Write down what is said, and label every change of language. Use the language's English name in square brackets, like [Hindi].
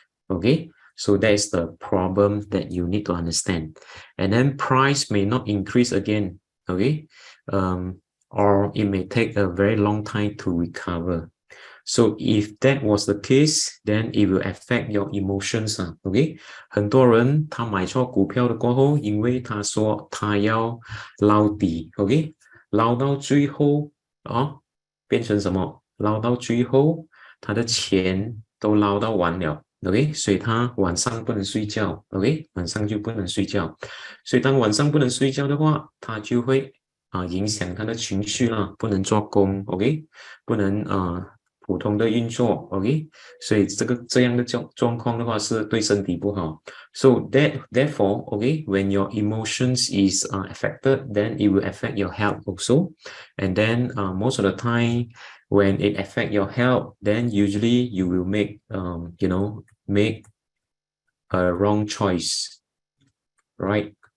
[English] Okay, so that's the problem that you need to understand. And then price may not increase again. Okay, or it may take a very long time to recover. So if that was the case, then it will affect your emotions. [Chinese] Okay, 很多人他买错股票的过后，因为他说他要捞底 ，OK， 捞到最后变成什么？捞到最后，他的钱都捞到完了 ，OK， 所以他晚上不能睡觉 ，OK， 晚上就不能睡觉，所以当晚上不能睡觉的话，他就会影响他的情绪啦，不能做工 ，OK， 不能普通的运作 ，OK， 所以这样的状况的话是对身体不好。 [English] So therefore, okay, when your emotions is affected, then it will affect your health also, and then most of the time. When it affect your health, then usually you will make make a wrong choice, right?